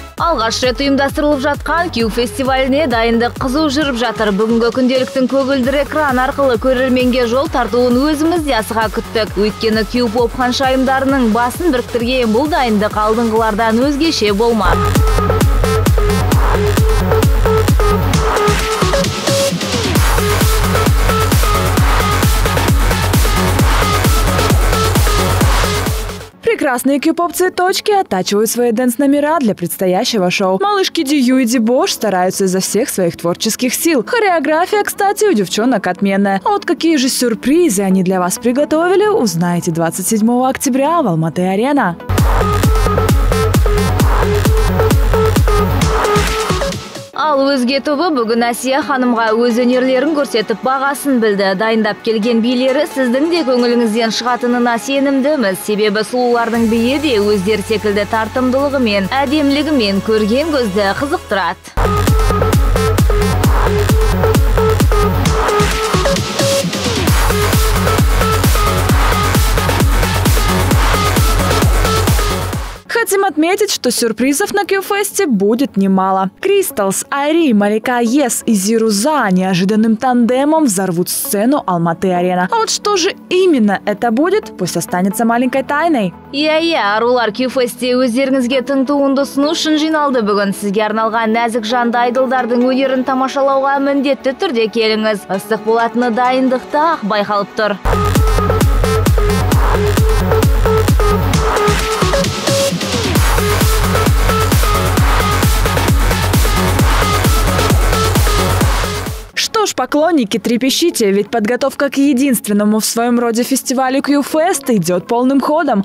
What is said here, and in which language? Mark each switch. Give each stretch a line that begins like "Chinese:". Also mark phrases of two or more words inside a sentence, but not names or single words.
Kazakh: Алғаш рет ұйымдастырылып жатқан Q фестиваліне дайындық қызу жүріп жатыр. Бүгінгі күнделіктің көгілдір экран арқылы көрерменге жол тартуын өзіміз де асыға күттік. Өйткені Q поп ханшайымдарының басын біріктірген бұл дайындық алдыңғылардан өзгеше болмақ.
Russian: Прекрасные кью-поп-цветочки оттачивают свои дэнс-номера для предстоящего шоу. Малышки Дию и Дибош стараются изо всех своих творческих сил. Хореография, кстати, у девчонок отменная. А вот какие же сюрпризы они для вас приготовили, узнаете 27 октября в Алматы-Арена.
Kazakh: Ал өзге тобы бүгін Әсия ханымға өз өнерлерін көрсетіп бағасын білді. Дайындап келген билері сіздің де көңіліңізден шығатынына сенімдіміз. Себебі сұлулардың биі де өздері секілді тартымдылығымен, әдемілігімен көрген көзді қызықтырады.
Russian: Хотим отметить, что сюрпризов на Q-фесте будет немало. Кристалс, Айри, Малика Ес и Зируза неожиданным тандемом взорвут сцену Алматы-Арена. А вот что же именно это будет, пусть останется маленькой тайной.
Kazakh: Арулар Q-фесте өздеріңізге тың туынды ұсыну үшін жиналды. Бүгін сізге арналған нәзік жанды айдылдардың өнерін тамашалауға міндетті түрде келіңіз. Ыстық болатыны дайындықта ақ байқалып тұр. Что ж, поклонники, трепещите, ведь подготовка к единственному в своем роде фестивалю Q-Fest идет полным ходом.